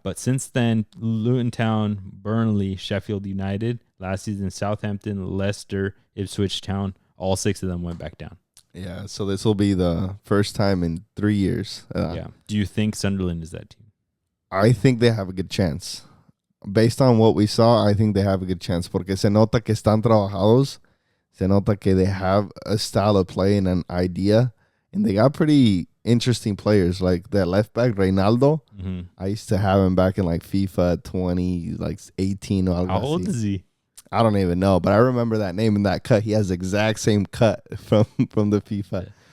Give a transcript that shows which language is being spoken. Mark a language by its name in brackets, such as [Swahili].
[English] But since then, Luton Town, Burnley, Sheffield United, last season Southampton, Leicester, Ipswich Town, all 6 of them went back down. Yeah, so this will be the first time in 3 years. Do you think Sunderland is that team? I think they have a good chance. Based on what we saw, I think they have a good chance. [Spanish] Porque se nota que están trabajados. Se nota que [English] they have a style of play and an idea. And they got pretty interesting players, like that left back Reynaldo. Mm-hmm. I used to have him back in like FIFA 20, like 18 or algo How old is he? I don't even know, but I remember that name and that cut. He has the exact same cut from the FIFA.